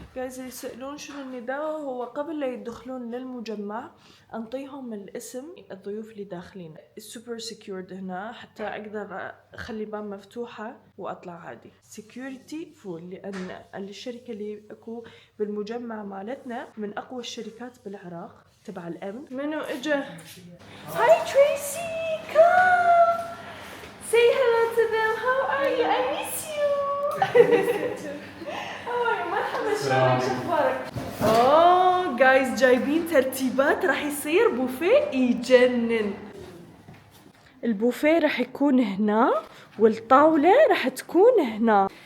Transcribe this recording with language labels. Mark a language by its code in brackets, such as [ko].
[ar] جايز يسألون شنو النداء، هو قبل لا يدخلون للمجمع انطيهم الاسم الضيوف اللي داخلين. السوبر سكيورد هنا حتى اقدر اخلي الباب مفتوحه واطلع عادي. سكيورتي فول، لان الشركه اللي اكو بالمجمع مالتنا من اقوى الشركات بالعراق تبع الامن. منو اجا؟ هاي تريسي، [en] come say hello to them. How are you? I miss you. [ar] مرحبا، شلونك، شو اخبارك؟ اوه جايز جايبين ترتيبات، راح يصير بوفيه يجنن. البوفيه راح يكون هنا والطاولة راح تكون هنا.